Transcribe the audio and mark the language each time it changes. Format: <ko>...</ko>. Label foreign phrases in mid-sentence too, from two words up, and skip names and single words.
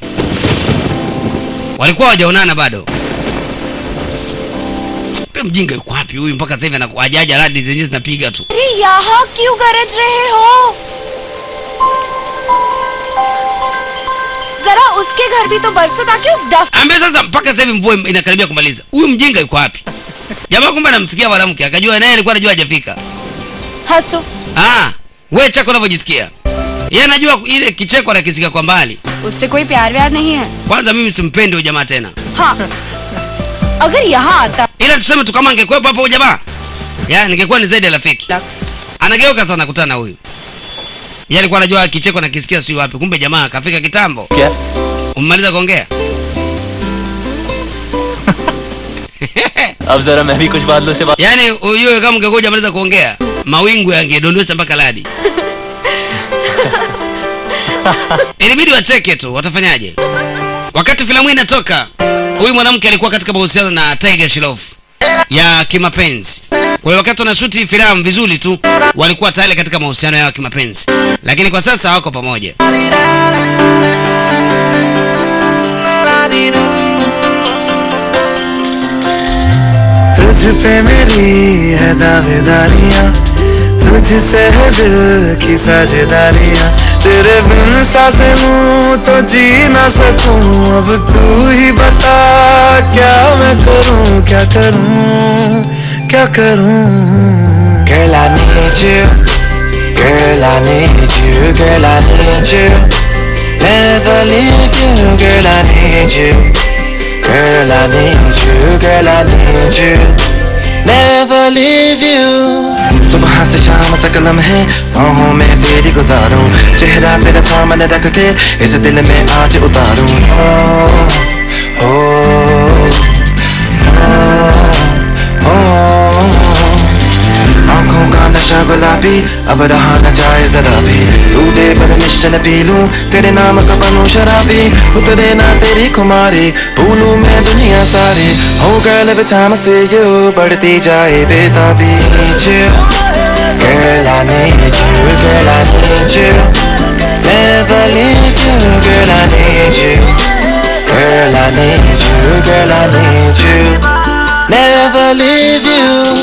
<sw>Walikuwa hawajaonana bado. Pe mjinga yuko wapi huyu mpaka sasa hivi anakuajaja radi zenyewe zinapiga tu.</sw> <hi>अरे यहाँ क्यों गरज रहे हो? जरा उसके घर भी तो बरसो ताकि उस डफ</hi> <sw>Ambe sasa mpaka sasa hivi mvua inakaribia kumaliza. Huyu mjinga yuko wapi? Jamaa kumbe anamsikia mwanamke akajua naye alikuwa anajua hajafika.</sw> <hi>हंसो।</hi> <sw>Wewe chako unavyojisikia. Yeye anajua ile kicheko anakisikia kwa mbali.</sw> <hi>उससे कोई प्यार व्यार नहीं है।</hi> <sw>Kwanza mimi simpendi huyo jamaa tena.</sw> <hi>हाँ, अगर यहाँ आता</hi> <sw>Ila tuseme tu kama angekuwepo hapo huyo jamaa, ningekuwa ni zaidi ya rafiki. Anageuka sana kukutana huyu. Yeye alikuwa anajua kicheko na kisikia si wapi, kumbe jamaa kafika kitambo.</sw> <hi>क्या?</hi> <sw>Umemaliza kuongea?</sw> <hi>अब जरा मैं भी कुछ बादलों से बात।</hi> <sw>Yaani huyo kama ungekuja maliza kuongea, mawingu yangedondosha mpaka radi. Ilibidi wacheke tu, watafanyaje? Wakati filamu inatoka, huyu mwanamke alikuwa katika mahusiano na Tiger Shroff ya kimapenzi. Kwa hiyo wakati wanashuti filamu vizuri tu, walikuwa tayari katika mahusiano yao ya kimapenzi. Lakini kwa sasa hawako pamoja.</sw> <hi>तुझ पे मेरी है दावेदारियां, तुझसे है दिल की साझेदारियां, तेरे बिन सांसें लूं तो जी ना सकूं, अब तू ही बता क्या मैं करूं, क्या करूं, क्या करूं।</hi> <en>Girl I need you, girl I need you, girl I need you, never leave you, girl I need you, girl I need you, girl I need you, never leave you।</en> <hi>सुबह से शाम तक लम्हे बाहों में तेरी गुजारूं, चेहरा तेरा सामने रख के इस दिल में आज उतारूं। ओ, ओ, ओ, आँखों का नशा गुलाबी अब रहा न जाए जरा भी, तू दे पर निश्चल पी लूं, तेरे नाम का बनूं शराबी, उतरे ना तेरी खुमारी, भूलूं मैं दुनिया सारी।</hi> <en>Oh girl every time I see you</en> <hi>बढ़ती जाए बेताबी।</hi> <en>Girl I need you, girl I need you, never leave you, girl I need you, girl I need you, girl I need you, never leave you।</en>